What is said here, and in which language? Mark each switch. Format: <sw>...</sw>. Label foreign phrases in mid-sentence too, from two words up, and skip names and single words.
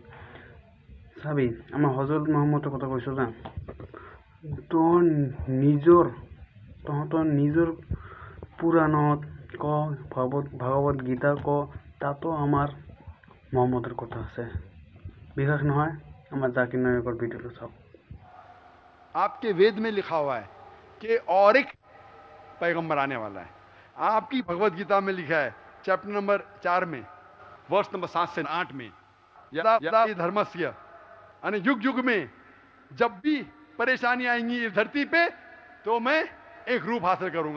<as>চাবি আমাৰ হজৰত মহম্মদৰ কথা কৈছোঁ যা, তহঁতৰ নিজৰ পুৰাণত ক, ভাগৱত গীতা ক, তাতো আমাৰ মহম্মদৰ কথা আছে। বিশ্বাস নহয়, আমাৰ জাকিৰ নায়কৰ ভিডিঅ'টো চাওক।</as> <hi>आपके वेद में लिखा हुआ है कि और एक पैगंबर आने वाला है। आपकी भगवत गीता में लिखा है</hi> <en>chapter number</en> <hi>4 में वर्ष नंबर 7 से 8 में</hi> <sa>यदा यदा धर्मस्य</sa> <hi>यानी युग युग में जब भी परेशानी आएंगी इस धरती पे तो मैं एक रूप हासिल करूंगा।</hi>